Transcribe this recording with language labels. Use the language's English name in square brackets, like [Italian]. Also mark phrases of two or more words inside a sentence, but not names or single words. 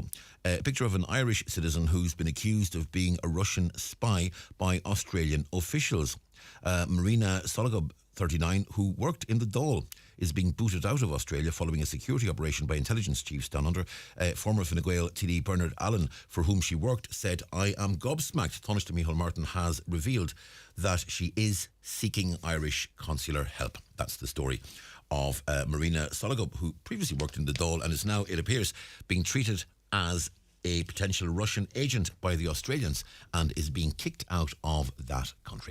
[English] A picture of an Irish citizen who's been accused of being a Russian spy by Australian officials. Marina Sologub, 39, who worked in the Dole, is being booted out of Australia following a security operation by intelligence chiefs down under. Former Fine Gael TD Bernard Allen, for whom she worked, said, "I am gobsmacked." Taoiseach Micheál Martin has revealed that she is seeking Irish consular help. That's the story of Marina Sologub, who previously worked in the Dáil and is now, it appears, being treated as a potential Russian agent by the Australians and is being kicked out of that country.